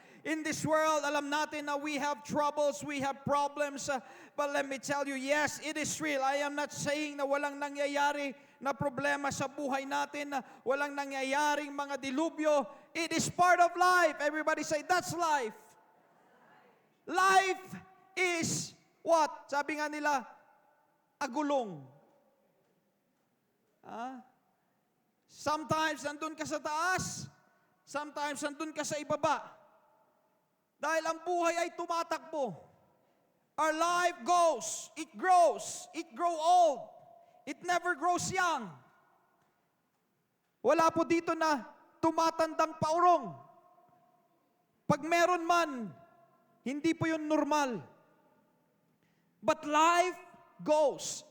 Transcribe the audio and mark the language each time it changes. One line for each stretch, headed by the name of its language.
English: In this world,
Filipino: alam natin na
English: we have troubles, we have problems, but let me tell you, yes, it is real. I am not saying
Filipino: na walang nangyayari na problema sa buhay natin, na walang nangyayaring mga dilubyo.
English: It is part of life. Everybody say, that's life. Life is what?
Filipino: Sabi nga nila, agulong.
English: Sometimes
Filipino: nandun ka sa taas, sometimes nandun ka sa ibaba. Dahil ang buhay ay tumatakbo.
English: Our life goes, it grows, it grows old. It never grows young.
Filipino: Wala po dito na tumatandang paurong. Pag meron man, hindi po yun normal.
English: But life goes.